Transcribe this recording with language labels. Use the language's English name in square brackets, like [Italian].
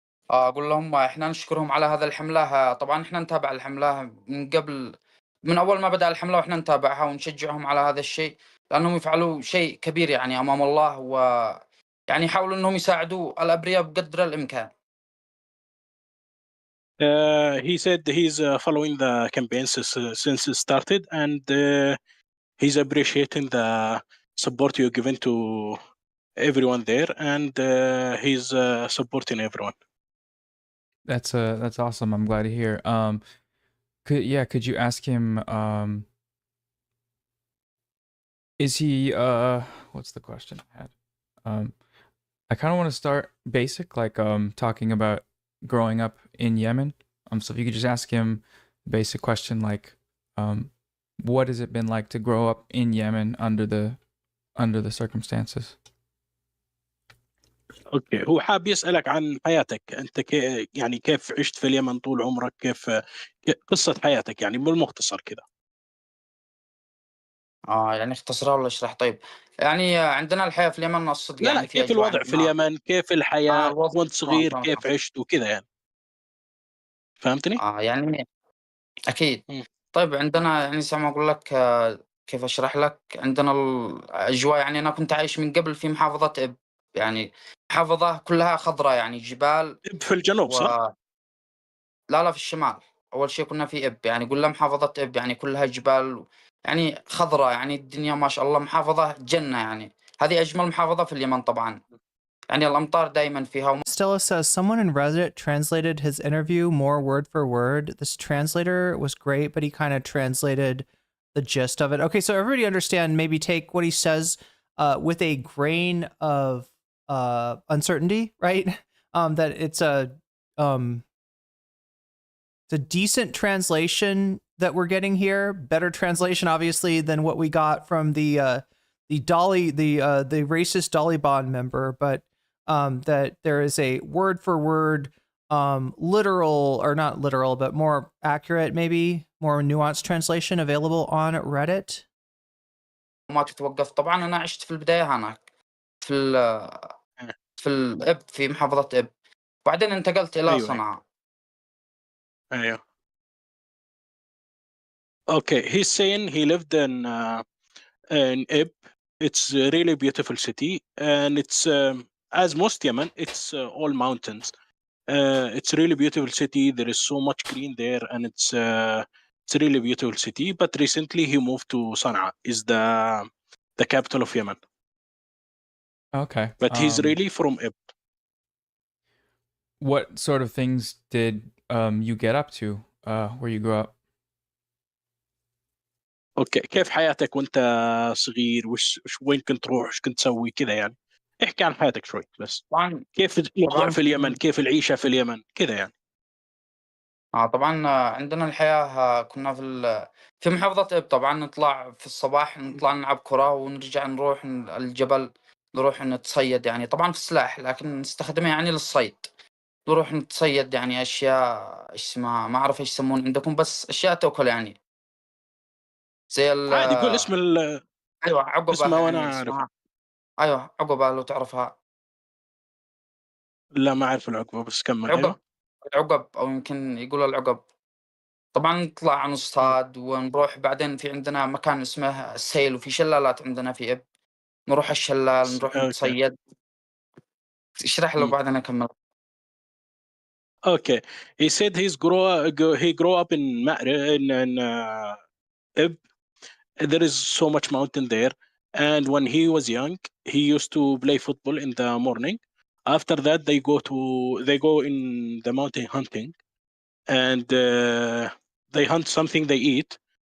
[Arabic] أقول لهم إحنا نشكرهم على هذا الحملة. طبعا إحنا نتابع الحملة من قبل، من أول ما بدأ الحملة وإحنا نتابعها ونشجعهم على هذا الشيء، لأنهم يفعلوا شيء كبير يعني أمام الله، ويعني يحاولوا إنهم يساعدوا الأبرياء بقدر الإمكان. [English] He said he's following the campaign since it started, and he's appreciating the support you're giving to everyone there, and he's supporting everyone. That's awesome. I'm glad to hear. Could you ask him? Is he? What's the question I had? I kind of want to start basic, like talking about growing up in Yemen. So if you could just ask him the basic question, like, what has it been like to grow up in Yemen under the circumstances? [Arabic] اوكي هو حاب يسألك عن حياتك انت يعني كيف عشت في اليمن طول عمرك، كيف قصة حياتك يعني بالمختصر كذا. يعني اختصرها ولا اشرح؟ طيب يعني عندنا الحياة في اليمن الصدق لا يعني في كيف الوضع في اليمن، كيف الحياة وانت صغير كيف عشت وكذا يعني. فهمتني؟ يعني اكيد. طيب عندنا يعني زي ما اقول لك كيف اشرح لك، عندنا الاجواء يعني انا كنت عايش من قبل في محافظة اب، يعني محافظة كلها خضراء يعني جبال. اب في الجنوب صح؟ لا في الشمال. اول شيء كنا في اب، يعني كلها محافظة اب يعني كلها جبال يعني خضراء، يعني الدنيا ما شاء الله محافظة جنة، يعني هذه اجمل محافظة في اليمن طبعا. يعني الامطار دائما فيها. [English] Stella says someone in Reddit translated his interview more word for word. This translator was great, but he kind of translated the gist of it. Okay, so everybody understand, maybe take what he says with a grain of uncertainty, right? That it's a decent translation that we're getting here. Better translation, obviously, than what we got from the racist Dolly Bond member, but that there is a word for word, literal, or not literal, but more accurate, maybe more nuanced translation available on Reddit. [Arabic] ما تتوقف. طبعا أنا عشت في البداية هناك في الإب في محافظة إب، بعدين انتقلت إلى أيوة. صنعاء. أيوة. [English] Okay, he's saying he lived in Ib. It's a really beautiful city, and it's as most Yemen, it's all mountains. It's a really beautiful city. There is so much green there, and it's a really beautiful city. But recently, he moved to Sana'a, is the capital of Yemen. Okay. But he's really from Ib. What sort of things did you get up to where you grew up? [Arabic] اوكي، كيف حياتك وانت صغير؟ وين كنت تروح؟ ايش كنت تسوي كذا يعني؟ احكي عن حياتك شوي بس. طبعا كيف الوضع في اليمن؟ كيف العيشة في اليمن؟ كذا يعني. طبعا عندنا الحياة كنا في محافظة إب. طبعا نطلع في الصباح، نطلع نلعب كرة ونرجع نروح الجبل، نروح نتصيد يعني. طبعا في السلاح لكن نستخدمه يعني للصيد. نروح نتصيد يعني أشياء ايش اسمها، ما أعرف ايش يسمون عندكم، بس أشياء تأكل يعني، زي عادي قول اسم أيوة عقبة اسمها وانا يعني اعرفها. اسمها. أيوة عقبة، لو تعرفها. لا ما اعرف العقبة، بس كمل. ايوه العقب أو يمكن يقولوا العقب. طبعا نطلع نصطاد ونروح. بعدين في عندنا مكان اسمه السيل، وفي شلالات عندنا في إب، نروح الشلال نروح اوكي. نتصيد. اشرح له بعدين أكمل. [English] Okay, he said he grew up in Ib. There is so much mountain there, and when he was young, he used to play football in the morning. After that, they go in the mountain hunting, and they hunt something they eat.